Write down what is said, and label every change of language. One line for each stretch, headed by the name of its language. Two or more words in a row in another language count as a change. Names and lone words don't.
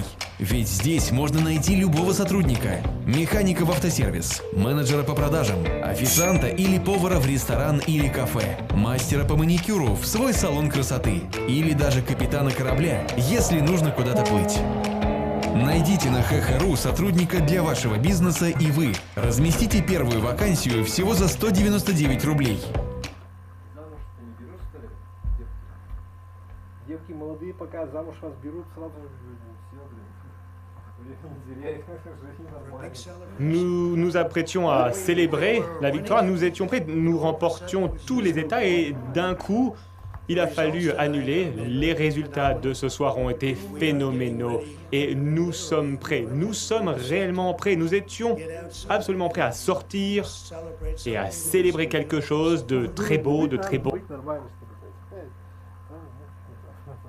Russian: Ведь здесь можно найти любого сотрудника. Механика в автосервис, менеджера по продажам, официанта или повара в ресторан или кафе, мастера по маникюру в свой салон красоты или даже капитана корабля, если нужно куда-то плыть. Найдите на ХХРУ сотрудника для вашего бизнеса и вы разместите первую вакансию всего за 199 рублей. Девки молодые, пока замуж вас берут, сразу
French: Nous nous apprêtions à célébrer la victoire, nous étions prêts, nous remportions tous les États et d'un coup, il a fallu annuler. Les résultats de ce soir ont été phénoménaux et nous sommes prêts, nous sommes réellement prêts, nous étions absolument prêts à sortir et à célébrer quelque chose de très beau, de très beau.